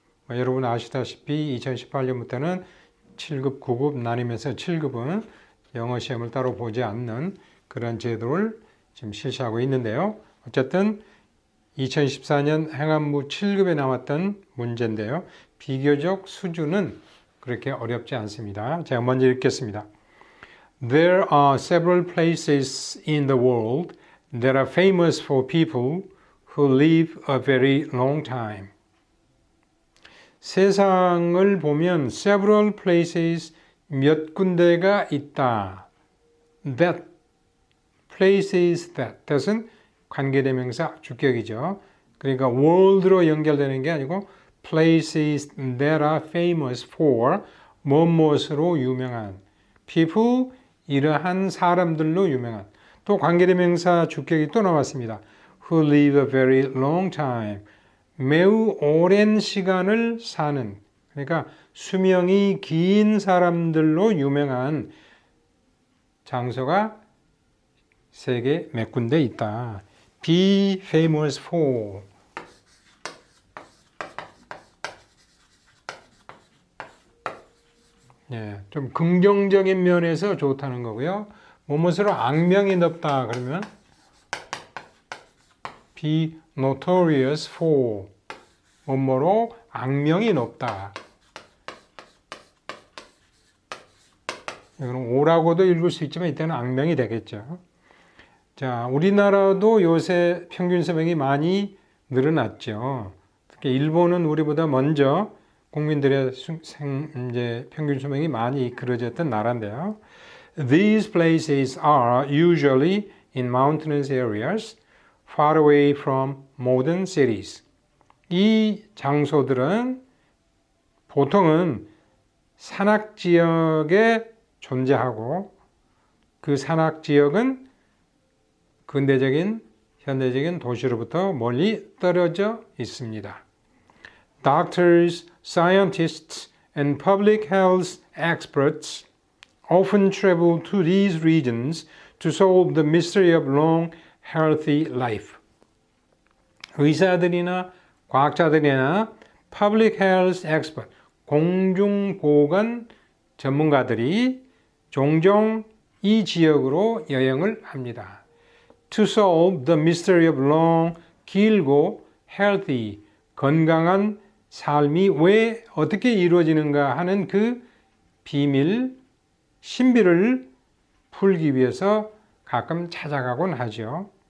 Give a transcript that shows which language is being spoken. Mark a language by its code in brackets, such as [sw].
[ko] 여러분 아시다시피 2018년부터는 7급, 9급 나뉘면서 7급은 영어 시험을 따로 보지 않는 그런 제도를 지금 실시하고 있는데요. 어쨌든 2014년 행안부 7급에 나왔던 문제인데요. 비교적 수준은 그렇게 어렵지 않습니다. 제가 먼저 읽겠습니다. [en] There are several places in the world that are famous for people who live a very long time. [ko] 세상을 보면 several places 몇 군데가 있다. [en] That places that은 [ko] 관계대명사 주격이죠. 그러니까 world로 연결되는 게 아니고 [en] places that are famous for [ko] 무엇으로 유명한 people 이러한 사람들로 유명한 또 관계대명사 주격이 또 나왔습니다. [en] Who live a very long time. [ko] 매우 오랜 시간을 사는 그러니까 수명이 긴 사람들로 유명한 장소가 세계 몇 군데 있다. [en] Be famous for. [ko] 예, 좀 긍정적인 면에서 좋다는 거고요. 무엇으로 악명이 높다 그러면 [en] be notorious for. [ko] 뭐뭐로 악명이 높다. 이거는 오라고도 읽을 수 있지만 이때는 악명이 되겠죠. 자, 우리나라도 요새 평균 수명이 많이 늘어났죠. 특히 일본은 우리보다 먼저 국민들의 이제 평균 수명이 많이 이끌어졌던 나라인데요. [en] These places are usually in mountainous areas far away from modern cities. [ko] 이 장소들은 보통은 산악 지역에 존재하고 그 산악 지역은 근대적인 현대적인 도시로부터 멀리 떨어져 있습니다. [en] Doctors, scientists, and public health experts often travel to these regions to solve the mystery of long, healthy life. [ko] 의사들이나 과학자들이나 [en] public health expert, [ko] 공중보건 전문가들이 종종 이 지역으로 여행을 합니다. [en] To solve the mystery of long, [ko] 길고 [en] healthy, [ko] 건강한 삶이 왜 어떻게 이루어지는가 하는 그 비밀, 신비를 풀기 위해서 가끔 찾아가곤 하죠.